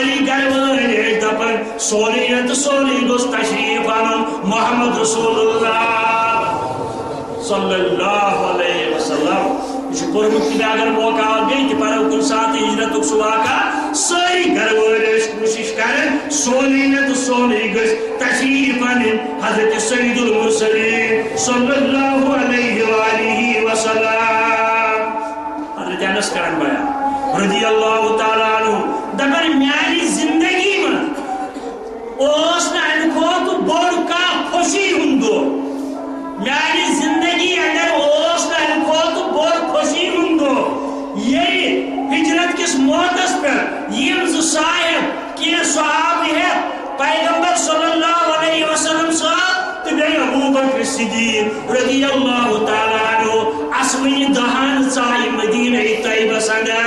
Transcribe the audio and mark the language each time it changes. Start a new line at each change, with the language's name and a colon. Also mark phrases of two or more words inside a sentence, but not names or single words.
Kashmiri: گر وٲلۍ دپان سورُے تہٕ سورُے گوٚژھ تشریٖف اَنُن محمد
Arabic: رسول اللہ صلی اللہ علیہ وسلم.
Kashmiri: یہ پورمت کہ اگر موقع آو بیٚیہِ تہِ پرو کُنہِ ساتہٕ ہجرتُک سُہ واقعہ سٲری گر وٲلۍ ٲسۍ کوٗشِش کران سورُے تہٕ سورُے گٔژھۍ تشریٖف اَنٕنۍ حضرت
Arabic: سید المرسلین صلی اللہ علیہ وآلہ وسلم.
Kashmiri: حضرت انس کران بیان
Arabic: رضی اللہ تعالیٰ عنہ
Kashmiri: دپان میانہِ زندگی منٛز اوس نہٕ امہِ کھۄتہٕ بوٚڑ کانٛہہ خوشی ہُنٛد دۄہ میانہِ زندگی اندر اوس نہٕ امہِ کھۄتہٕ بوٚڑ خوشی ہُنٛد دۄہ ییٚلہِ ہجرت کِس موقعس پٮ۪ٹھ یِم زٕ صاحب کینٛہہ صحابہٕ ہٮ۪تھ پیغمبر
Arabic: صلی اللہ علیہ وسلم
Kashmiri: صاحب تہٕ بیٚیہِ ابوٗبکر صدیٖق
Arabic: رضی اللہ تعالیٰ عنہ
Kashmiri: اسوٕنہِ دہن ژایہِ مدیٖنہ طیبس اندر.